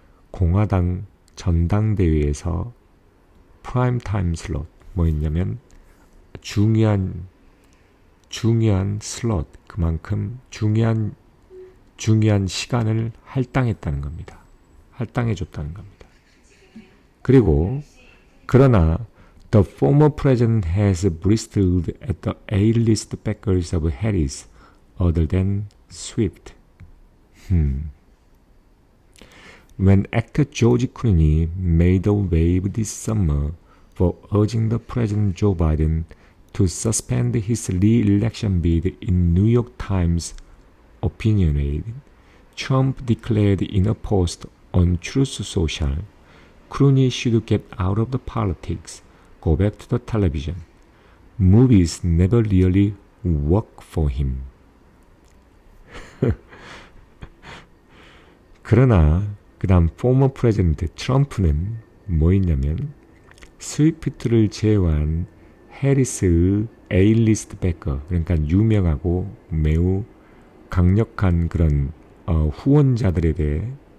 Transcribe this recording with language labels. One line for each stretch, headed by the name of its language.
Korean: 공화당 전당대회에서 프라임 타임 슬롯, 뭐였냐면 중요한 슬롯, 그만큼 중요한 시간을 할당했다는 겁니다. 할당해줬다는 겁니다. 그러나
English: the former president has bristled at the A-list backers of Harris other than Swift. When actor George Clooney made a wave this summer for urging the President Joe Biden to suspend his re-election bid in New York Times opinionated, Trump declared in a post on Truth Social, Clooney should get out of the politics, go back to the television. Movies never really work for him.
Korean: 그러나 그 다음
English: former president
Korean: 트럼프는 뭐 있냐면 스위프트를 제외한 해리스의 A-리스트 백커, 그러니까 유명하고 매우 강력한 그런 후원자들에 대해